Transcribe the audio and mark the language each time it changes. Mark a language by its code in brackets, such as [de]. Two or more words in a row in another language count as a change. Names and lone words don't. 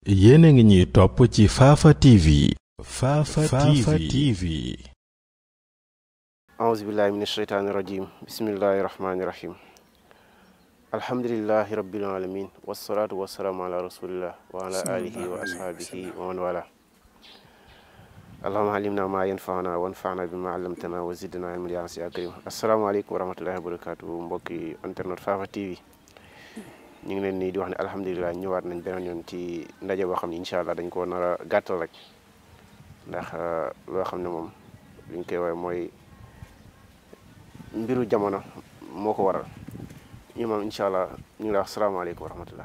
[wo] yéen a ngi ñuy topp ci Fafa TV. Fafa TV. [ar] أعوذ بالله من الشيطان الرجيم بسم الله الرحمن الرحيم الحمد لله رب العالمين والصلاة والسلام على رسول الله وعلى آله وأصحابه ومن والاه اللهم علمنا ما ينفعنا وانفعنا بما علمتنا وزدنا علما يا سي كريم السلام عليكم ورحمة الله وبركاته [wo] mbokki internet Fafa TV ñu ngi leen nii di wax ne alhamdulilah ñëwaat nañ beneen yoon ci ndaje boo xam ne [ar] إن شاء الله [wo] dañ ko nar a gàttal rek ndax loo xam ne moom liñ koy woowee mooy mbiru jamono moo ko waral ñu moom [ar] إن شاء الله [wo] ñu ngi lay wax [ar] السلام عليكم ورحمة الله.